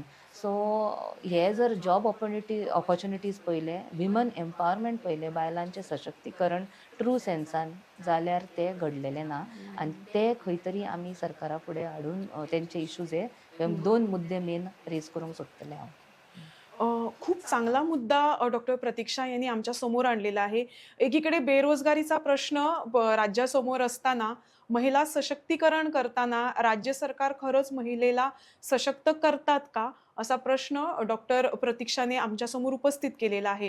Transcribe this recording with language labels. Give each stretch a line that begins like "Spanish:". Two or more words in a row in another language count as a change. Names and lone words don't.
Konkani: सो हे जर
English: job opportunities
Konkani: पळयले
English: women empowerment
Konkani: पळयले बायलांचें सशक्तीकरण ट्रू सेन्सान जाल्यार ते घडलेले ना आनी ते खंय तरी आमी सरकारा फुडें हाडून तेंचे इश्यूज हे 2 मुद्दे
English: main raise
Konkani: करूंक सोदतले हांव.
Marathi: खूप चांगला मुद्दा डॉक्टर प्रतीक्षा यांनी आमच्या समोर आणलेला आहे. एकीकडे बेरोजगारीचा प्रश्न राज्यासमोर असताना महिला सशक्तीकरण करताना राज्य सरकार खरंच महिलेला सशक्त करतात का असा प्रश्न डॉक्टर प्रतीक्षाने आमच्या समोर उपस्थित केलेला आहे.